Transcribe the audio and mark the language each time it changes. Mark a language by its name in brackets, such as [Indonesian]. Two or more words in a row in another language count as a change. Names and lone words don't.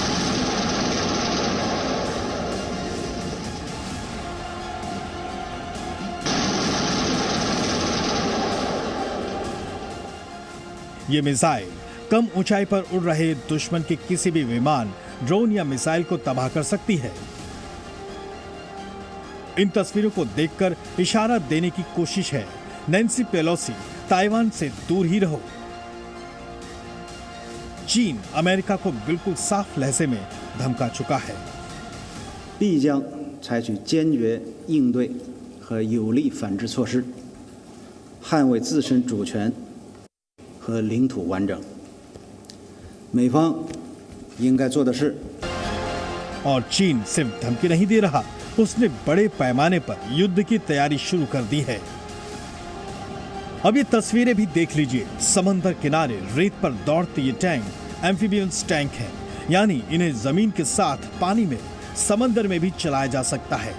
[Hindi] ये मिसाइल कम ऊंचाई पर उड़ रहे दुश्मन के किसी भी विमान, ड्रोन या मिसाइल को तबाह कर सकती है। इन तस्वीरों को देखकर इशारा देने की कोशिश है, नैन्सी पेलोसी ताइवान से दूर ही रहो। चीन अमेरिका को बिल्कुल साफ लहजे में धमका चुका है। [Chinese] 必将采取坚决应对和有力反制措施，捍卫自身主权和领土完整。美方应该做的是， [Hindi] और चीन सिर्फ धमकी नहीं दे रहा, उसने बड़े पैमाने पर युद्ध की तैयारी शुरू कर दी है। अब ये तस्वीरें भी देख लीजिए। समंदर किनारे रेत पर दौड़ते ये टैंक एम्फीबियंस टैंक हैं, यानी इन्हें जमीन के साथ पानी में, समंदर में भी चलाया जा सकता है।